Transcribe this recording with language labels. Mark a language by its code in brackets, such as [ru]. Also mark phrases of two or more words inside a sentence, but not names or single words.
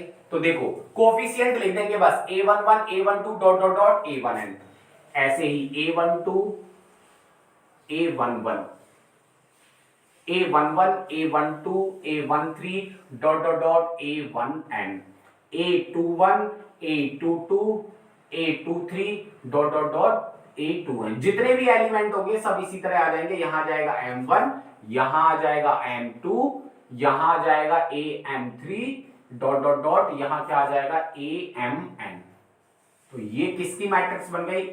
[hi] तो देखो कोफिशिएंट लिख देंगे बस, a11 a12 [en] dot dot dot [hi] a1n, ऐसे ही a12 a11 a11 a12 a13 [en] dot dot dot [hi] a1n, a21 a22 a23 [en] dot dot dot [hi] a2n। जितने भी एलिमेंट होंगे सब इसी तरह आ जाएंगे। यहां आ जाएगा m1, यहां आ जाएगा m2, यहां आ जाएगा am3 [en] dot dot dot, [hi] यहां क्या आ जाएगा? amn। तो ये किसकी मैट्रिक्स बन गई?